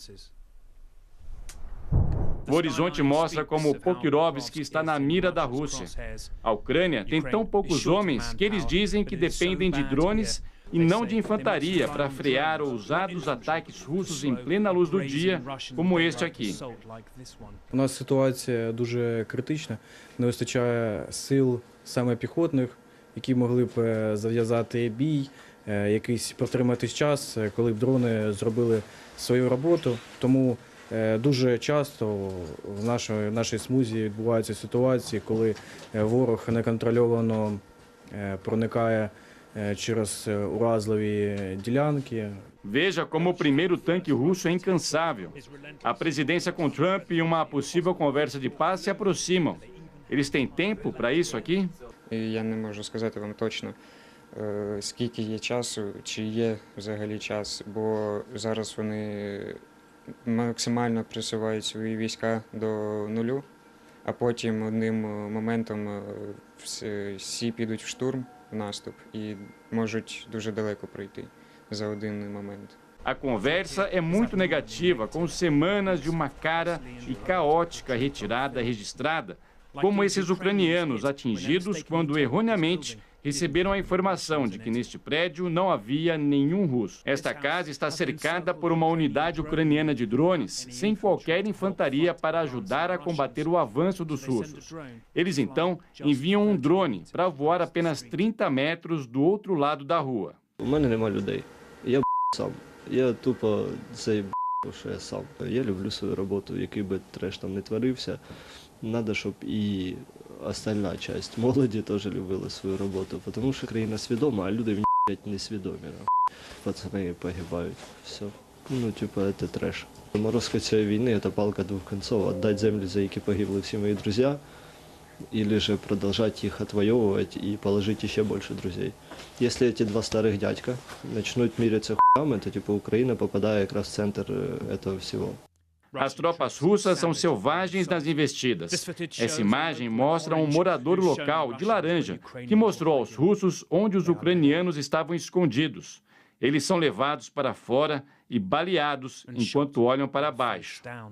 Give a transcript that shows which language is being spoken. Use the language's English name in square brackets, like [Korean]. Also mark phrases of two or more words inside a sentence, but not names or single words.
[Portuguese] O horizonte mostra como Pokrovsk está na mira da Rússia. A Ucrânia tem tão poucos homens que eles dizem que dependem de drones e não de infantaria para frear ousados ataques russos em plena luz do dia, como este aqui. [Ukrainian] У нас ситуація дуже критична. Не вистачає сил саме піхотних, які могли б зав'язати бій, якийсь протриматись час, коли б дрони зробили свою роботу. Тому дуже часто в нашій смузі відбуваються ситуації, коли ворог неконтрольовано проникає через уразливі ділянки. [Portuguese] Veja como o primeiro tanque russo é incansável. A presidência com Trump e uma possível conversa de paz se aproximam. Eles têm tempo para isso aqui? [Ukrainian] Я не можу сказати вам точно, скільки є часу, чи є взагалі час, бо зараз вони максимально присувають свої війська до нулю, а потім одним моментом всі підуть в штурм, в наступ, і можуть дуже далеко пройти за один момент. [Portuguese] A conversa é muito negativa, com semanas de uma cara e caótica retirada registrada, como esses ucranianos atingidos quando erroneamente receberam a informação de que neste prédio não havia nenhum russo. Esta casa está cercada por uma unidade ucraniana de drones, sem qualquer infantaria para ajudar a combater o avanço dos russos. Eles então enviam um drone para voar apenas 30 metros do outro lado da rua. [Ukrainian] У мене нема людей. Я сам. Я тупо цей що я сам. Я люблю свою роботу, який би треш там не творився. Надо, щоб і остальна часть молоді теж любила свою роботу, тому що країна свідома, а люди не свідомі. Пацани погибають. Все. Ну, типа, це треш. Морозка цієї війни – це палка двох кінців. Отдать землі, за які погибли всі мої друзі, [Russian] или же продолжать их отвоевывать и положить еще больше друзей. Если эти два старых дядька начнут мириться хуями, то типа Украина попадает как раз в центр этого всего. [Portuguese] As tropas russas são selvagens nas investidas. Essa imagem mostra um morador local de laranja que mostrou aos russos onde os ucranianos estavam escondidos. Eles são levados para fora e baleados enquanto olham para baixo.